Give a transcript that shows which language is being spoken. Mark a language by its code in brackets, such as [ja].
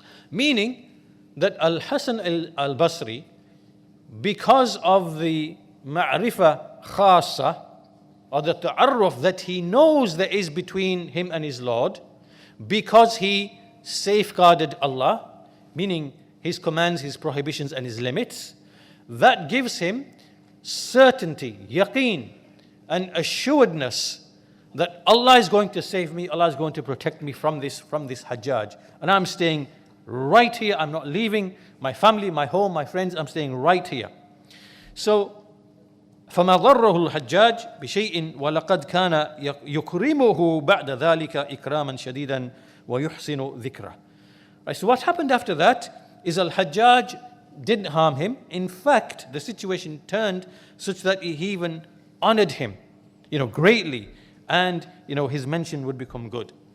[en] Meaning that Al-Hasan al-Basri, because of the ma'rifah khasa, or the ta'arruf that he knows there is between him and his Lord, because he safeguarded Allah, meaning His commands, His prohibitions and His limits, that gives him certainty, yaqeen, and assuredness that Allah is going to save me, Allah is going to protect me from this Hajjaj. And I'm staying right here, I'm not leaving my family, my home, my friends, I'm staying right here. [ar] So, فما ضره الحجاج بشيء ولقد كان يكرمه بعد ذلك إكراما شديدا ويحسن ذكره. [en] Right, so what happened after that is Al-Hajjaj didn't harm him. In fact, the situation turned such that he even honored him, greatly, and his mention would become good.